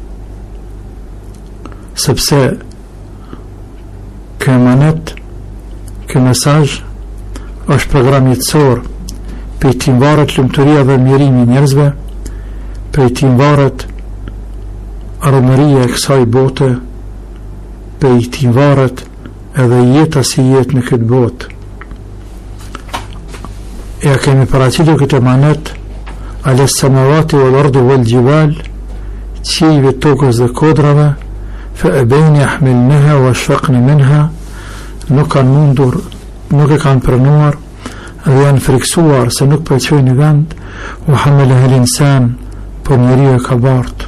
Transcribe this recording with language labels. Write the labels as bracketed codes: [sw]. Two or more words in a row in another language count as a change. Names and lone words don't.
[sq] Sepse ky emanet, ky mesazh është program jetësor, për të varet lumturia dhe mirimi i njerëzve, për të varet armëria e kësaj bote, për të varet edhe jeta si jetë në këtë botë. Ja kemi paraqitur këtë emanet [ar] على السماوات والأرض والجبال, [sq] qiejve, tokës dhe kodrave, [ar] فأبين يحملنها وأشفقن منها, [sq] nuk kanë mundur, nuk e kanë pranuar dhe janë friksuar se nuk përqojnë në vend, [ar] وحملها الإنسان, [sq] por njeriu e ka bartë.